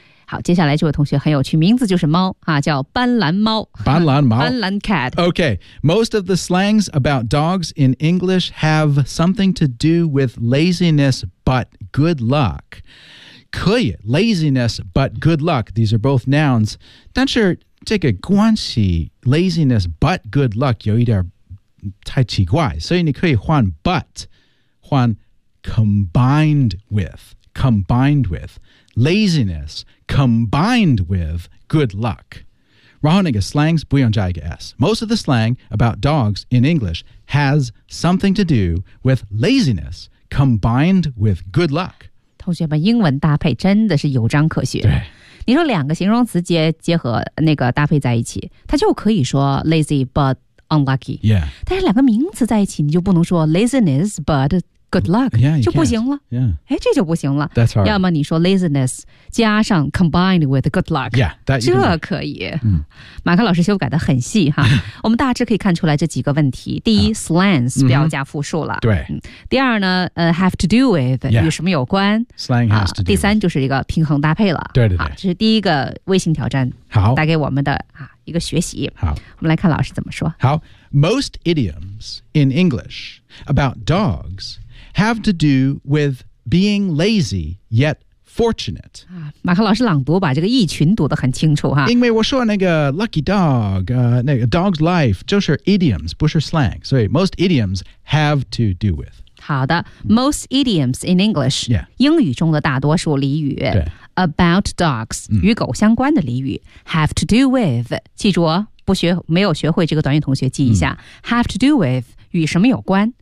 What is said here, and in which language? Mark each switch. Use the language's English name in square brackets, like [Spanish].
[Chinese] 好，接下来这位同学很有趣，名字就是猫、啊、叫斑斓猫。斑斓猫，斑斓 cat。 [English] Okay, most of the slangs about dogs in English have something to do with laziness but good luck. 可以 laziness but good luck. These are both nouns. [Chinese] 但是这个关系 [English] laziness but good luck [Chinese] 有一点太奇怪，所以你可以换 but 换 [English] Combined with laziness combined with good luck. [Chinese] 然后那个 slangs 不用加一个 S. [English] Most of the slang about dogs in English has something to do with laziness combined with good luck. [Chinese] 同学们，英文搭配真的是有章可学。对，你说两个形容词结合那个搭配在一起，它就可以说 [English] lazy but unlucky. Yeah. [Chinese] 但是两个名词在一起，你就不能说 [English] laziness but good luck, yeah, [Chinese] 就不行了。 [English] Yeah. [Chinese] 这就不行了。 [English] That's hard. [Chinese] 要么你说 laziness 加上 [English] combined with good luck, yeah, that [Chinese] 这可以。嗯、马克老师修改的很细哈。我们大致可以看出来这几个问题。第一 slangs 不要加复数了。对、第二呢、 [English] have to do with,、 yeah. [Chinese] 与什么有关。 [English] Slang has to do. [Chinese] 第三就是一个平衡搭配了。对对对。这是第一个微信挑战好带给我们的一个学习。好。我们来看老师怎么说。好。 [English] Most idioms in English about dogs,have to do with being lazy yet fortunate. [Chinese] 马克老师朗读把这个意群读得很清楚哈。因为我说那个 lucky dog,、那个 dog's life, 就是 idioms, 不是 slang. [English] 所以 most idioms have to do with. 好的 ,most idioms in English,、 yeah. [Chinese] 英语中的大多数俚语 about dogs,、与狗相关的俚语 [English] have to do with, [Chinese] 记住哦不学没有学会这个短语同学记一下、have to do with,与什么有关？